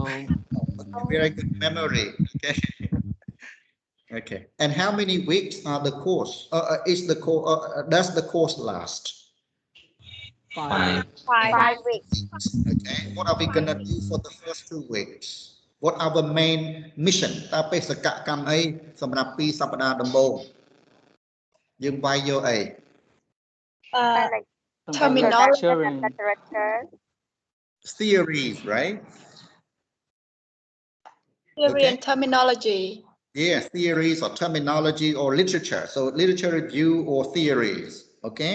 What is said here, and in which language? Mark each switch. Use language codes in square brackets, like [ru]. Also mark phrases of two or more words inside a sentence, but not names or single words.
[en] Very good memory. Okay. Okay. And how many weeks are the course? Does the course last? 5. 5 weeks. Okay. What are we gonna do for the first 2 weeks? What are our main mission? [km] តើបេសកកម្មអីសម្រាប់2សប្តាហ៍ដំបូងយើងវាយយកអី [en] Like Terminology. literature. Theories, right? Theory and terminology. Yeah, theories or terminology or literature. So literature review or theories, okay?